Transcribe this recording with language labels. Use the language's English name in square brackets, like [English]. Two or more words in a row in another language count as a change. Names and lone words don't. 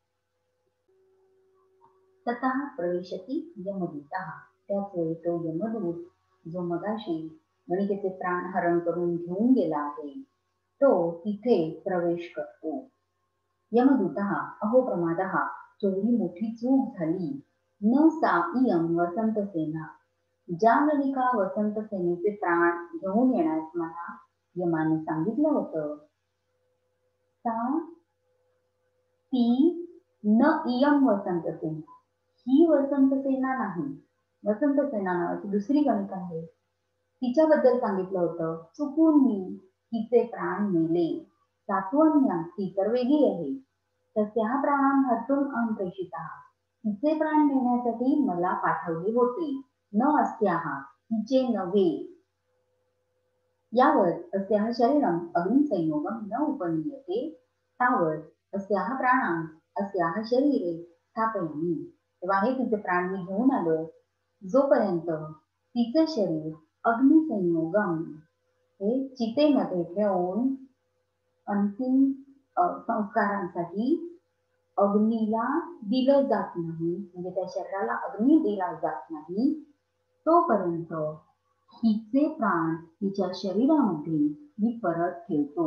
[Sanskrit] ततः प्रविशती यमदूतः, [Marathi] त्याच वेळी तो यमदूत जो मगाशी गणिकेचे प्राण हरण करून घेऊन गेला आहे तो तिथे प्रवेश करतो. [Sanskrit] यमदूतः अहो प्रमादः, [Marathi] केवढी मोठी चूक झाली. [Sanskrit] न सा इयं वसंतसेना, [Marathi] ज्या गणिका वसंत सेनेचे प्राण घेऊन येण्यास मला यमाने सांगितलं होतं, ती [Sanskrit] न इयं वसंतसेना, [Marathi] ही वसंतसेना नाही, वसंतसेना नावाची दुसरी गणिका आहे, तिच्याबद्दल सांगितलं होतं. चुकून मी तिचे प्राण नेले. सात्वन्या ती तर वेगळी आहे. [Sanskrit] तस्याः प्राणां हर्तुम् अहं प्रेषितः, [Marathi] तिचे प्राण नेण्यासाठी मला पाठवले होते. [Sanskrit] न अस्याः, [Marathi] तिचे नव्हे. [Sanskrit] यावत् अस्याः शरीरम् अग्निसंयोगं न उपनीयते तावत् अस्याः प्राणान् अस्याः शरीरे स्थापयामि. [Marathi] तेव्हा हे तिचे प्राण मी घेऊन आलो, जोपर्यंत तिचे शरीर अग्निसंयोगम, हे चितेमध्ये ठेवून अंतिम संस्कारांसाठी अग्नीला दिलं जात नाही, म्हणजे त्या शरीराला अग्नी दिला जात नाही, तोपर्यंत हिचे प्राण तिच्या शरीरामध्ये मी परत ठेवतो.